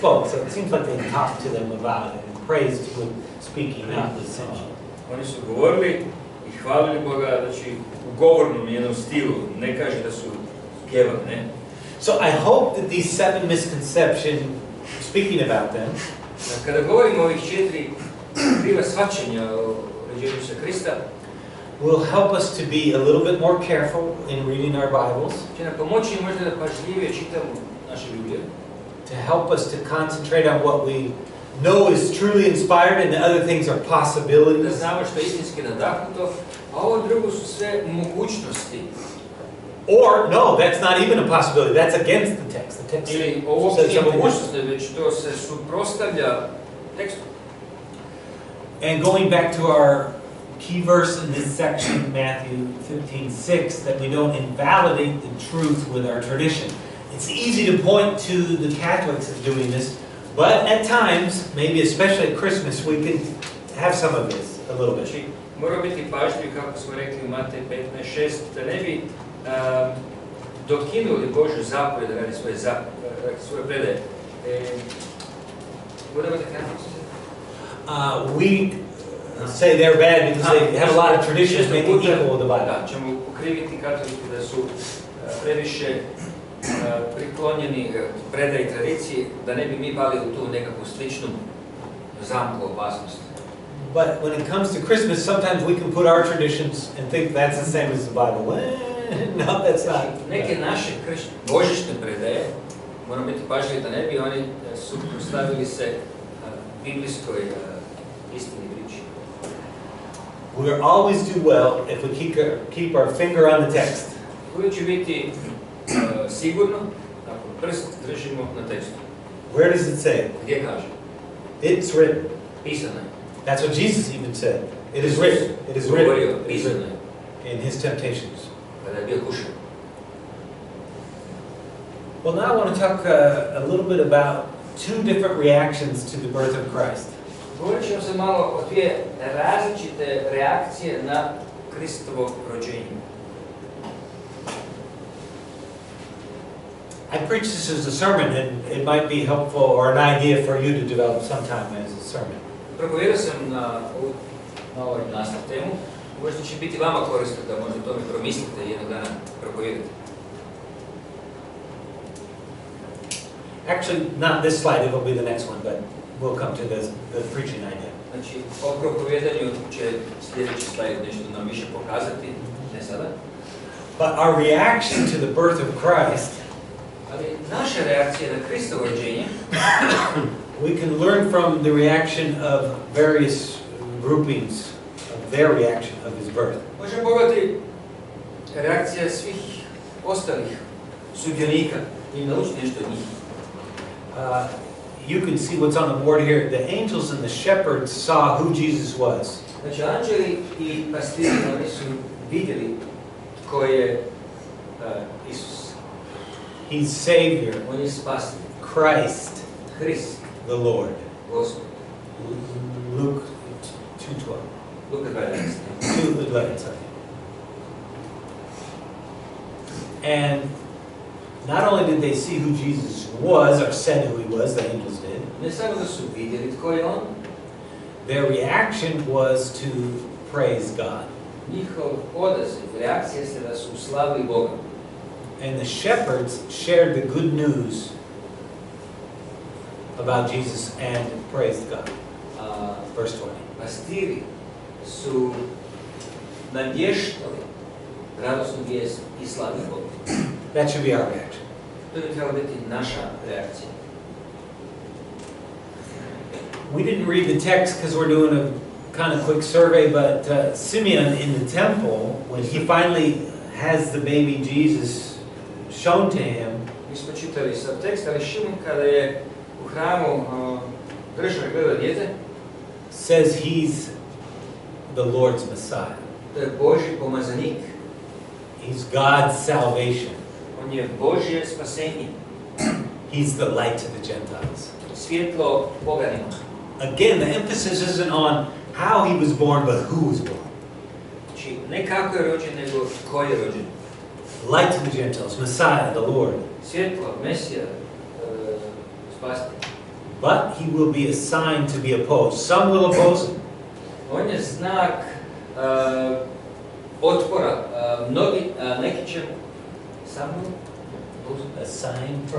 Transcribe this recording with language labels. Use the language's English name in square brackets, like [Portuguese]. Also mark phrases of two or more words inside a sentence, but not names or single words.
[English] So it seems like they talked to them about it and praised with speaking, not with singing. [Croatian] Oni su govorili i hvalili Boga, znači u govornom jednom stilu, ne kaže da su pjevali, ne? [English] So I hope that these 7 misconceptions, speaking about them, [Croatian] Kada govorimo o ovih 4 kriva shvaćanja o rođenju sa Krista, [English] will help us to be a little bit more careful in reading our Bibles, [Croatian] će nam pomoći možda da pažljivije čitamo naše Biblije, [English] to help us to concentrate on what we know is truly inspired and the other things are [Croatian] da [English] possibilities. [Croatian] znamo što je istinski nadahnuto, a ovo drugo su sve mogućnosti. [English] Or, no, that's not even a possibility. That's against the text. The text [Croatian] Ili ovo [English] says [Croatian] nije [English] something [Croatian] mogućnost, već to se suprotstavlja tekstu. [English] And going back to our key verse in this section, Matthew 15:6, that we don't invalidate the truth with our tradition. It's easy to point to the Catholics as doing this, but at times, maybe especially at Christmas, we can have some of this a little bit. [Croatian] Znači, moramo biti pažljivi, kako smo rekli u Matej 15:6, da ne bi dokinuli Božju zapovjed da radi svoje predaje. [English] What about the Catholics? say they're bad because they have a lot of traditions make it equal with the Bible. [Croatian] Da, ćemo ukriviti katolike da su previše priklonjeni predaji tradiciji, da ne bi mi pali u tu nekakvu sličnu zamku opasnosti. [English] But when it comes to Christmas, sometimes we can put our traditions and think that's the same as the Bible. No, that's not. [Croatian] Neke naše božićne predaje, moramo biti pažljivi da ne bi oni suprotstavili se biblijskoj istini priči. [English] We will always do well if we keep our finger on the text. [Croatian] Uvijek će biti sigurno ako prst držimo na tekstu. [English] Where does it say? [Croatian] Gdje kaže? [English] It's written. [Croatian] Pisano je. [English] That's what Jesus even said. It is written. It is written. [Croatian] Pisano je. [English] In his temptations. [Croatian] Kada je bio kušan. [English] Well, now I want to talk a little bit about two different reactions to the birth of Christ. [Croatian] Govorit ćemo se malo o dvije različite reakcije na Kristovo rođenje. [English] I preach this as a sermon, and it might be helpful or an idea for you to develop sometime as a sermon. [Croatian] Propovijedao sam na ovoj nastav temu. Možda će biti vama korisno da možda tome promislite i jednog dana propovijedate. [English] Actually, not this slide, it will be the next one, but we'll come to the preaching idea. [Croatian] Znači, o propovijedanju će sljedeći slajd nešto nam više pokazati, ne sada. [English] But our reaction to the birth of Christ, [Croatian] ali naša reakcija na Kristovo rođenje, [English] we can learn from the reaction of various groupings of their reaction of his birth. [Croatian] Možemo pogledati reakcija svih ostalih sudionika i naučiti nešto od njih. [English] You can see what's on the board here. The angels and the shepherds saw who Jesus was. [Croatian] Znači, anđeli i pastiri, oni su vidjeli tko je Isus. [English] He's Savior. [Croatian] On je spasitelj. [English] Christ. [Croatian] Hrist. [English] The Lord. [Croatian] Gospod. [English] Luke 2:12. [Croatian] Luka 12. 2:11. [English] And not only did they see who Jesus was, or said who he was, the angels did. [Croatian] Ne samo da su vidjeli tko je on. [English] Their reaction was to praise God. [Croatian] Njihov odaziv, reakcija se da su slavili Boga. [English] And the shepherds shared the good news about Jesus and praised God. Verse 20. [Croatian] Pastiri su navještali radosnu vijest i slavili Boga. [English] That should be our reaction. [Croatian] To bi trebala biti naša reakcija. [English] We didn't read the text because we're doing a kind of quick survey, but Simeon in the temple, when he finally has the baby Jesus shown to him, [Croatian] mi smo čitali sad tekst, ali Šimun kada je u hramu držao i gledao dijete, [English] says he's the Lord's Messiah. [Croatian] To je Božji pomazanik. [English] He's God's salvation. [Croatian] On je Božje spasenje. [English] He's the light to the Gentiles. [Croatian] Svjetlo poganima. [English] Again, the emphasis isn't on how he was born, but who was born. [Croatian] Znači, ne kako je rođen, nego ko je rođen. [English] Light to the Gentiles, Messiah, the Lord. [Croatian] Svjetlo, Mesija, spasitelj. [English] But he will be a sign to be opposed. Some will oppose him. [Croatian] On je znak otpora. Neki će samo [English] A sign for